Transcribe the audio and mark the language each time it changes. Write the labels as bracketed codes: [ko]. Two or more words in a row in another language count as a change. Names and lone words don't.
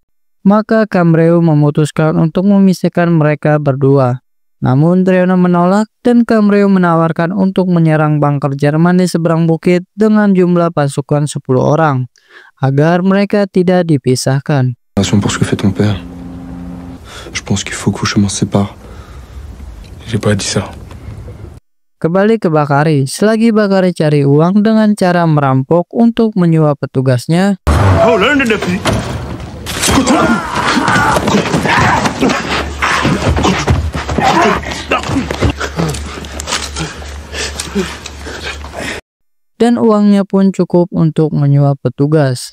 [id] Maka Cambreu memutuskan untuk memisahkan mereka berdua. Namun Trieno menolak dan Cambreu menawarkan untuk menyerang bunker Jerman di seberang bukit dengan jumlah pasukan 10 orang agar mereka tidak dipisahkan. [fr] Pour ce que fait ton père. Je pense qu'il faut que vos chemins se séparent. J'ai pas dit ça. [id] Kembali ke Bakari, selagi Bakari cari uang dengan cara merampok untuk menyuap petugasnya, dan uangnya pun cukup untuk menyuap petugas.